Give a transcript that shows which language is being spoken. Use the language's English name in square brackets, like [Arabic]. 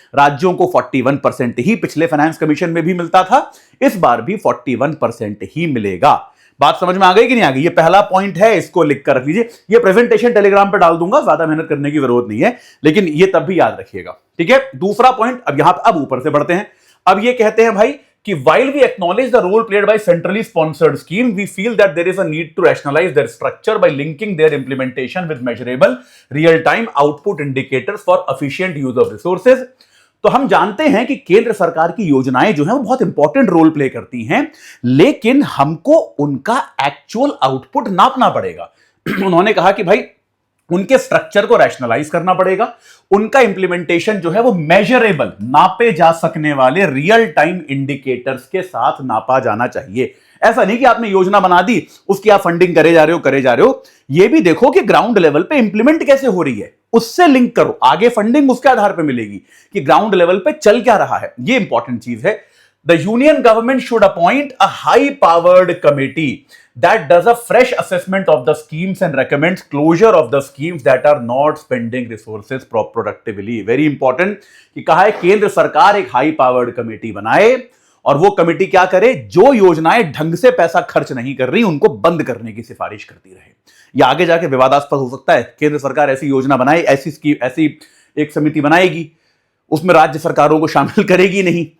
[Hindi] राज्यों को 41% ही पिछले फाइनेंस कमीशन में भी मिलता था, इस बार भी 41% ही मिलेगा। बात समझ में आ गई कि नहीं आ गई? ये पहला पॉइंट है, इसको लिख कर रख लीजिए। ये प्रेजेंटेशन टेलीग्राम पर डाल दूंगा, ज्यादा मेहनत करने की जरूरत नहीं है, लेकिन ये तब भी याद रखिएगा, ठीक है। दूसरा पॉइंट, अब यहां अब ऊपर से बढ़ते हैं। अब ये कहते हैं भाई कि [English] while we acknowledge the role played by centrally sponsored scheme, we feel that there is a need to rationalize their structure by linking their implementation with measurable real-time output indicators for efficient use of resources. [Hindi] तो हम जानते हैं कि केंद्र सरकार की योजनाएं जो हैं वो बहुत इंपॉर्टेंट रोल प्ले करती हैं, लेकिन हमको उनका एक्चुअल आउटपुट नापना पड़ेगा। उन्होंने कहा कि भाई उनके स्ट्रक्चर को रैशनलाइज करना पड़ेगा, उनका इंप्लीमेंटेशन जो है वो मेजरेबल, नापे जा सकने वाले रियल टाइम इंडिकेटर्स के साथ नापा जाना चाहिए। ऐसा नहीं कि आपने योजना बना दी, उसकी आप फंडिंग करे जा रहे हो, ये भी देखो कि ग्राउंड लेवल पे इंप्लीमेंट कैसे हो रही है, उससे लिंक करो, आगे फंडिंग उसके आधार पे मिलेगी कि ग्राउंड लेवल पे चल क्या रहा है। ये इंपॉर्टेंट चीज है। [English] The union government should appoint a high-powered committee that does a fresh assessment of the schemes and recommends closure of the schemes that are not spending resources productively. Very important [Hindi] कि कहा है केंद्र सरकार एक high-powered committee बनाए और वो committee क्या करे, जो योजनाएं ढंग से पैसा खर्च नहीं कर रही उनको बंद करने की सिफारिश करती रहे। या आगे जाके विवादास्पद हो सकता है, केंद्र सरकार ऐसी योजना बनाए, ऐसी स्कीम, ऐसी एक समिति बनाएगी, उसमें राज्य सरकारों को शामिल करेगी नहीं।